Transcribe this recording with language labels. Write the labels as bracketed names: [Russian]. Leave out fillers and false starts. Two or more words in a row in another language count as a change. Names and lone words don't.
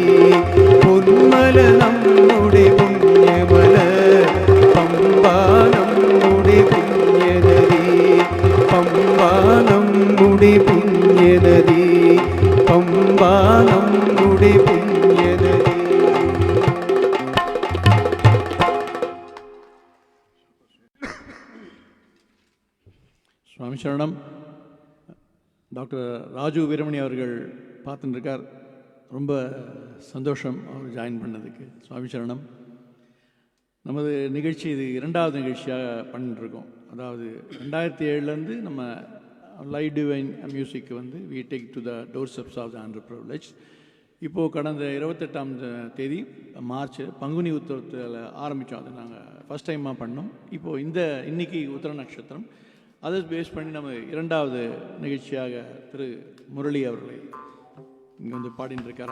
[Malayalam] പൊന്മല നമ്മുടെ പുണ്യമല, പമ്പ നമ്മുടെ പുണ്യനദി. പമ്പ നമ്മുടെ പുണ്യനദി, പമ്പ നമ്മുടെ പുണ്യനദി. [Tamil] சுவாமி சரணம். டாக்டர் ராஜு வீரமணி அவர்கள் பார்த்துட்டு இருக்கார். ரொம்ப சந்தோஷம் அவர் ஜாயின் பண்ணதுக்கு. சுவாமி சரணம். நமது நிகழ்ச்சி இது 2வது நிகழ்ச்சியாக பண்ணிட்டுருக்கோம். அதாவது 2007 நம்ம லைவ் டிவைன் மியூசிக் வந்து [English] we take to the doorsteps of the underprivileged. [Tamil] இப்போது கடந்த 28ஆம் தேதி மார்ச் பங்குனி உத்திரத்தில் ஆரம்பித்தோம். அது நாங்கள் [English] first time [Tamil] பண்ணோம். இப்போது இன்னைக்கு உத்திர நட்சத்திரம், அதை பேஸ் பண்ணி நம்ம 2வது நிகழ்ச்சியாக திரு முரளி அவர்களை இங்கே வந்து பாடின்னு இருக்கார்.